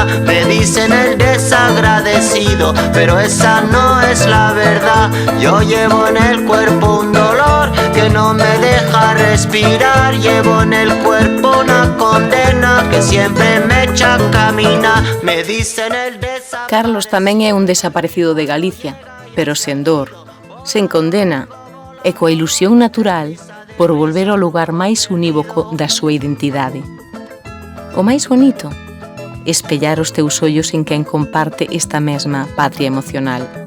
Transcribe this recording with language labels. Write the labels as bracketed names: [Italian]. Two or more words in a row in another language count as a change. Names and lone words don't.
[Spanish] Me dicen el desagradecido, pero esa no es la verdad. Yo llevo en el cuerpo un dolor que no me deja respirar. Llevo en el cuerpo una condena que siempre me echa a caminar. Me dicen el desaparecido. [Galician] Carlos tamén é un desaparecido de Galicia, pero sen dor, sen condena e coa ilusión natural por volver ao lugar máis unívoco da súa identidade. O máis bonito, espellar os teus ollos en quen comparte esta mesma patria emocional.